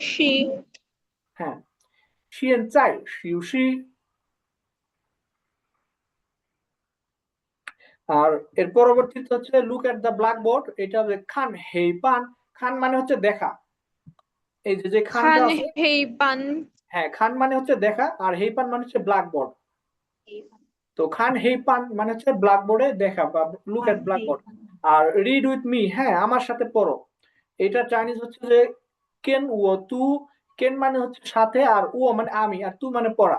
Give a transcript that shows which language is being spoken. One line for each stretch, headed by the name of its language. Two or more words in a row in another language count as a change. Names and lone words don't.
Chinese: 息，
Bangla: হ্যাঁ,
Chinese: 现在休息.
Bangla: আর এর পরবর্তীতে হচ্ছে
English: look at the blackboard,
Bangla: এটা হবে
Chinese: 看黑板.
Bangla: খান মানে হচ্ছে দেখা, এই যে যে খানটা
Chinese: 看
Bangla: আছে,
Chinese: 黑板，
Bangla: হ্যাঁ খান মানে হচ্ছে দেখা, আর হেই পান মানে হচ্ছে ব্ল্যাকবোর্ড। তো
Chinese: 看黑板
Bangla: মানে হচ্ছে ব্ল্যাকবোর্ডে দেখা বা
English: look at
Chinese: 看黑
Bangla: ব্ল্যাকবোর্ড।
Chinese: 板，
Bangla: আর
English: read with me,
Bangla: হ্যাঁ আমার সাথে পড়ো, এটা চাইনিজ হচ্ছে যে
Chinese: 跟我读.
Bangla: কেন মানে হচ্ছে সাথে, আর ও মানে আমি, আর তু মানে পড়া।